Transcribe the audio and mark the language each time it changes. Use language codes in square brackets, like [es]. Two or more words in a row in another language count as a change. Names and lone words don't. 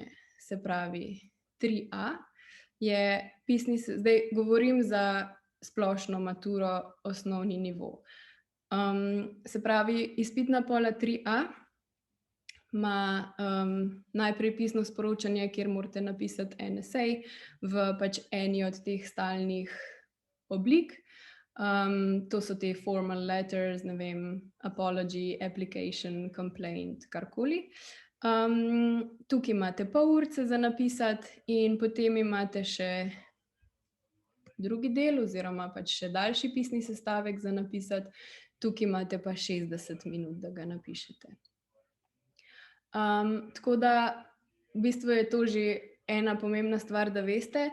[sl] Se pravi, 3A je pisni, zdaj govorim za splošno maturo osnovni nivo. Se pravi, izpitna pola 3A ima najprej pisno sporočanje, kjer morate napisati en esej v pač eni od teh stalnih oblik. To so te [en] formal letters, [sl] ne vem, [en] apology, application, complaint, [sl] karkoli. Tukaj imate pol urice za napisati in potem imate še drugi del oziroma pač še daljši pisni sestavek za napisati. Tukaj imate pa 60 minut, da ga napišete. Tako da v bistvu je to že ena pomembna stvar, da veste.